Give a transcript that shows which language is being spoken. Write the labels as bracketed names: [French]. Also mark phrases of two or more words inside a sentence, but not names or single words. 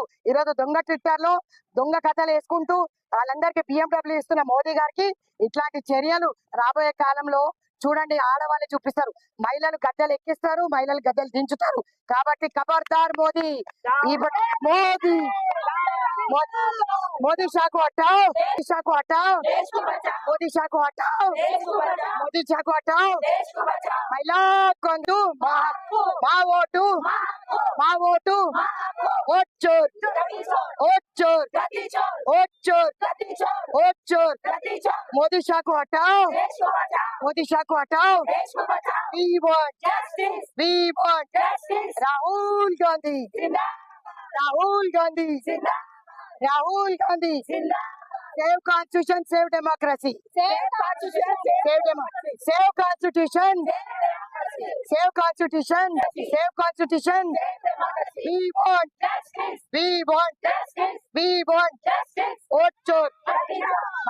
[Telugu] ఈ రోజు దొంగ ట్విట్టర్ లో దొంగ కథలు వేసుకుంటూ వాళ్ళందరికీ BMW ఇస్తున్న మోదీ గారికి ఇట్లాంటి చర్యలు రాబోయే కాలంలో చూడండి. ఆడవాళ్ళు చూపిస్తారు, మహిళలు గద్దెలు ఎక్కిస్తారు, మహిళలు గద్దెలు దించుతారు. కాబట్టి ఖబర్దార్ మోదీ, మోదీ [Hindi] मोदी शाह को हटाओ, मोदी शाह को हटाओ, मोदी शाह को हटाओ, मोदी शाह को हटाओ. [Telugu] महिला కొందు మా ఓటు, మా ఓటు. [Hindi] वोट चोर, वोट चोर, वोट चोर, वोट चोर. मोदी शाह को हटाओ, मोदी शाह को हटाओ. [English] We want राहुल गांधी, राहुल गांधी, राहुल गांधी. Save Constitution, save democracy. Save Constitution, save democracy. Save Constitution, save Constitution, save Constitution. We want justice. We want justice. We want justice. [Hindi] वोट चोर.